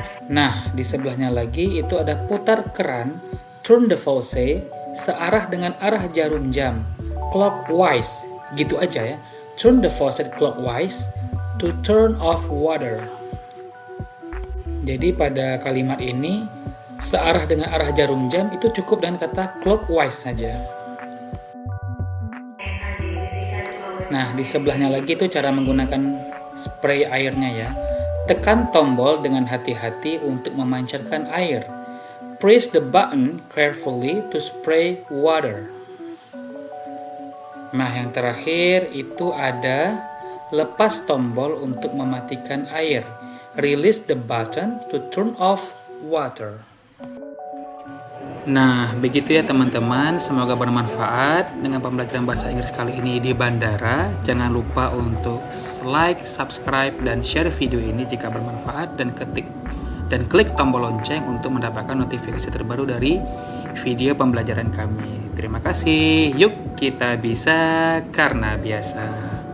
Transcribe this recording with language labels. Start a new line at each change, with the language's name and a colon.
Indonesian: Nah, di sebelahnya lagi itu ada putar keran,
English: turn the faucet,
Indonesian: searah dengan arah jarum jam, clockwise, gitu aja ya.
English: Turn the faucet clockwise to turn off water.
Indonesian: Jadi pada kalimat ini, searah dengan arah jarum jam itu cukup dengan kata clockwise saja. Nah, di sebelahnya lagi itu cara menggunakan spray airnya ya. Tekan tombol dengan hati-hati untuk memancarkan air.
English: Press the button carefully to spray water.
Indonesian: Nah, yang terakhir itu ada lepas tombol untuk mematikan air.
English: Release the button to turn off water.
Indonesian: Nah, begitu ya teman-teman, semoga bermanfaat dengan pembelajaran bahasa Inggris kali ini di bandara. Jangan lupa untuk like, subscribe, dan share video ini jika bermanfaat, dan klik tombol lonceng untuk mendapatkan notifikasi terbaru dari video pembelajaran kami. Terima kasih. Yuk kita bisa karena biasa.